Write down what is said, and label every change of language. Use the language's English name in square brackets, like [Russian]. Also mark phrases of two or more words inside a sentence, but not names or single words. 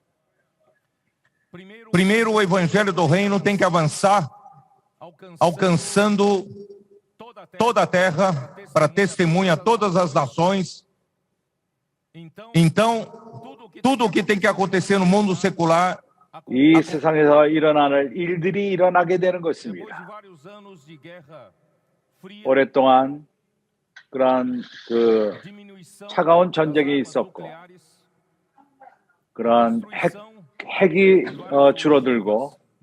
[Portuguese] Primeiro, o Evangelho do Reino tem que avançar, alcançando toda a terra, para testemunha a todas as nações. Então, tudo o que tem que acontecer no mundo secular, [Korean] 이 세상에서 일어나는 일들이 일어나게 되는 것입니다. 오랫동안 그러한 차가운 전쟁이 있었고, 그러한 핵이 줄어들고,